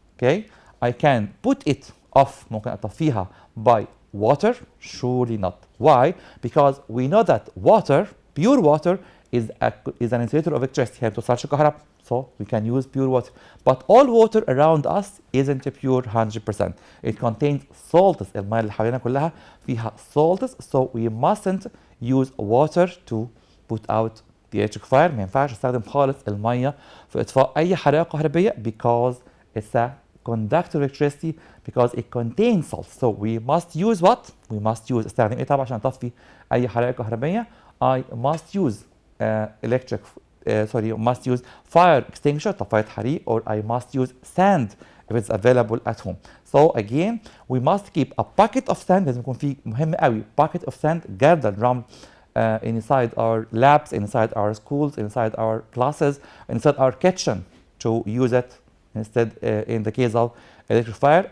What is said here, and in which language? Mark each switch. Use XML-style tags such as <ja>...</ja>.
<en>Okay, I can put it off،</en> <ar>ممكن أطفيها</ar> <en>by water? Surely not. Why? Because we know that water, pure water, is an insulator of electricity.</en> <ar>هي ما بتوصلش كهرباء.</ar> <en>So we can use pure water. But all water around us isn't pure 100%. It contains salts.</en> <ar>المياه اللي حوالينا كلها فيها salts.</ar> <en>So we mustn't use water to put out the electric fire.</en> <ar>ما ينفعش استخدم خالص المية في إطفاء أي حريقة كهربية</ar> <en>because it's a conductor electricity because it contains salts. So we must use what? We must use</en> <ar>استخدم إيه طبعا عشان أطفي أي حريقة كهربية؟</ar> <en>I must use electric must use fire extinguisher</en> <ar>طفاية حريق,</ar> <en>or I must use sand if it's available at home. So again, we must keep a bucket of sand.</en> <ar>لازم يكون في مهم قوي</ar> <en>bucket of sand</en> <ar>جردل رمل</ar> <en>inside our labs, inside our schools, inside our classes, inside our kitchen to use it instead in the case of electric fire.</en>